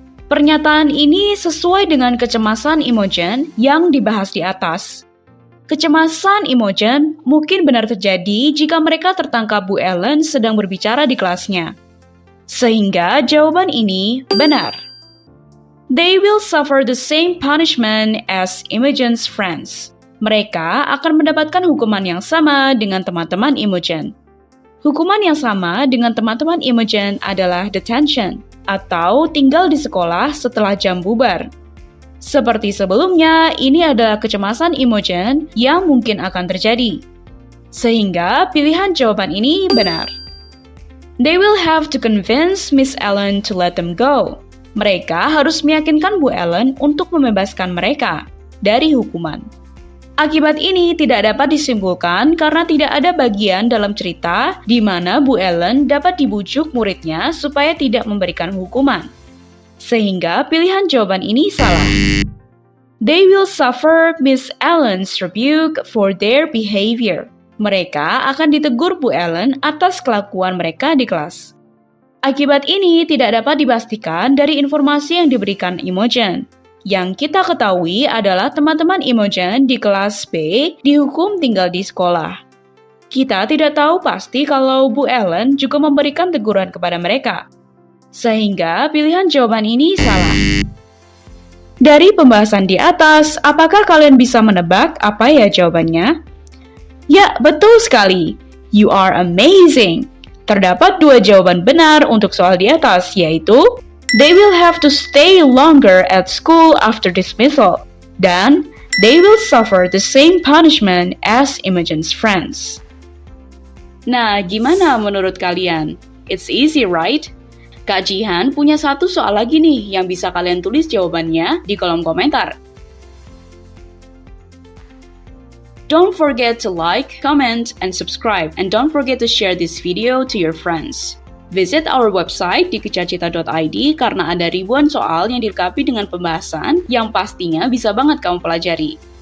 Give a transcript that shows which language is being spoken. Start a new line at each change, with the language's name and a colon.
Indonesian: Pernyataan ini sesuai dengan kecemasan Imogen yang dibahas di atas. Kecemasan Imogen mungkin benar terjadi jika mereka tertangkap Bu Ellen sedang berbicara di kelasnya. Sehingga jawaban ini benar.
English: They will suffer the same punishment as Imogen's friends.
Indonesian: Mereka akan mendapatkan hukuman yang sama dengan teman-teman Imogen. Hukuman yang sama dengan teman-teman Imogen adalah detention, atau tinggal di sekolah setelah jam bubar. Seperti sebelumnya, ini adalah kecemasan Imogen yang mungkin akan terjadi. Sehingga pilihan jawaban ini benar.
English: They will have to convince Miss Ellen to let them go.
Indonesian: Mereka harus meyakinkan Bu Ellen untuk membebaskan mereka dari hukuman. Akibat ini tidak dapat disimpulkan karena tidak ada bagian dalam cerita di mana Bu Ellen dapat dibujuk muridnya supaya tidak memberikan hukuman. Sehingga pilihan jawaban ini salah.
English: They will suffer Miss Ellen's rebuke for their behavior.
Indonesian: Mereka akan ditegur Bu Ellen atas kelakuan mereka di kelas. Akibat ini tidak dapat dipastikan dari informasi yang diberikan Imogen. Yang kita ketahui adalah teman-teman Imogen di kelas B dihukum tinggal di sekolah. Kita tidak tahu pasti kalau Bu Ellen juga memberikan teguran kepada mereka. Sehingga pilihan jawaban ini salah. Dari pembahasan di atas, apakah kalian bisa menebak apa ya jawabannya? Ya, betul sekali.
English: You are amazing.
Indonesian: Terdapat 2 jawaban benar untuk soal di atas, yaitu
English: they will have to stay longer at school after dismissal,
Indonesian: dan
English: they will suffer the same punishment as Imogen's friends.
Indonesian: Nah, gimana menurut kalian?
English: It's easy, right?
Indonesian: Kak Jihan punya satu soal lagi nih yang bisa kalian tulis jawabannya di kolom komentar.
English: Don't forget to like, comment, and subscribe. And don't forget to share this video to your friends. Visit our website
Indonesian: di kejarcita.id karena ada ribuan soal yang dilengkapi dengan pembahasan yang pastinya bisa banget kamu pelajari.